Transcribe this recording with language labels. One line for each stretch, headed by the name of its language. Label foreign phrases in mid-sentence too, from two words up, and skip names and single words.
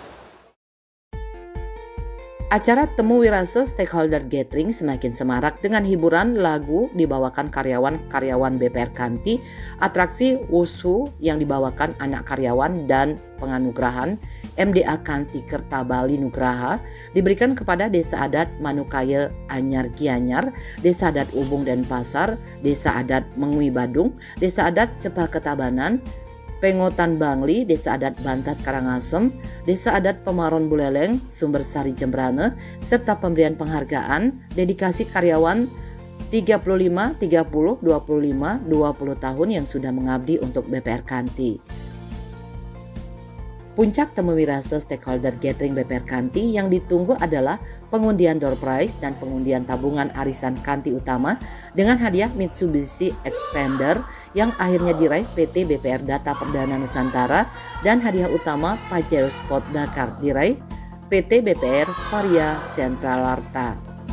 Indonesian: Acara Temu Wirase Stakeholder Gathering semakin semarak dengan hiburan lagu dibawakan karyawan-karyawan BPR Kanti, atraksi wusu yang dibawakan anak karyawan dan penganugerahan MDA Kanti Kerta Bali Nugraha diberikan kepada Desa Adat Manukaya Anyar Gianyar, Desa Adat Ubung dan Pasar, Desa Adat Mengui Badung, Desa Adat Cepah Ketabanan, Pengotan Bangli, Desa Adat Bantas Karangasem, Desa Adat Pemaron Buleleng, Sumber Sari Jembrane, serta pemberian penghargaan dedikasi karyawan 35, 30, 25, 20 tahun yang sudah mengabdi untuk BPR Kanti. Puncak temu wirase stakeholder gathering BPR Kanti yang ditunggu adalah pengundian
English: door prize
Indonesian: dan pengundian tabungan arisan Kanti Utama dengan hadiah Mitsubishi Expander yang akhirnya diraih PT BPR Data Perdana Nusantara dan hadiah utama Pajero Sport Dakar diraih PT BPR Varia Centralarta.